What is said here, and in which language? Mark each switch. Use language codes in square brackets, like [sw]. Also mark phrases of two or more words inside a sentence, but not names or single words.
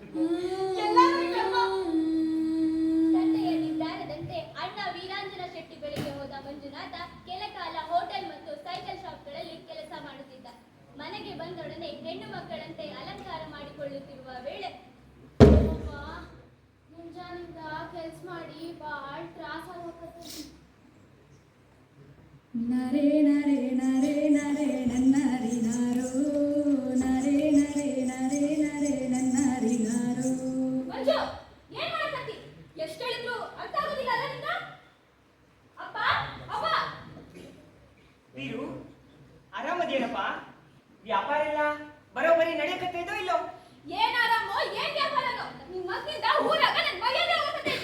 [kn] ತಂದೆಯ ನಿರ್ಧಾರದಂತೆ ಅಣ್ಣ ವೀರಾಂಜನ ಶೆಟ್ಟಿ ಬಳಿಗೆ ಹೋದ ಮಂಜುನಾಥ ಕೆಲ ಕಾಲ ಹೋಟೆಲ್ ಮತ್ತು ಸೈಕಲ್ ಶಾಪ್ಗಳಲ್ಲಿ ಕೆಲಸ ಮಾಡುತ್ತಿದ್ದ. ಮನೆಗೆ ಬಂದೊಡನೆ ಹೆಣ್ಣು ಮಕ್ಕಳಂತೆ ಅಲಂಕಾರ ಮಾಡಿಕೊಳ್ಳುತ್ತಿರುವ ವೇಳೆ, ಮುಂಜಾನಿಂದ ಕೆಲ್ಸ ಮಾಡಿ ಬಾಳ ತ್ರಾಸ ಆಗಕತ್ತೈತಿ. ನರೇ ನರೇ ನರೇ ನರೇ ನನ್ನರಿ ನಾರೋ, ನರೇ ನರೇ ನರೇ ನರೇ ನನ್ನರಿ ನಾರೋ. ಮಂಜು, ಏನ್ ಮಾಡಕತ್ತಿ? ಎಷ್ಟು ಹೇಳಿದ್ರು ಅರ್ಥ ಆಗೋದಿಲ್ಲ ಅಲ್ಲ ನಿಂಗ? ಅಪ್ಪ, ಅವ್ವ. ವೀರು, ಆರಾಮದೇನಪ್ಪ? ವ್ಯಾಪಾರ ಎಲ್ಲ ಬರೋಬ್ಬರಿ ನಡೆಯಕತ್ತೈತೋ ಇಲ್ಲೋ? ಏನ್ ಆರಾಮೋ ಏನ್ ವ್ಯಾಪಾರನೋ, ನಿಮ್ ಮಗನಿಂದ ಊರಾಗ ನನ್ ಮರ್ಯಾದೆ ಹೋಗತೈತಿ.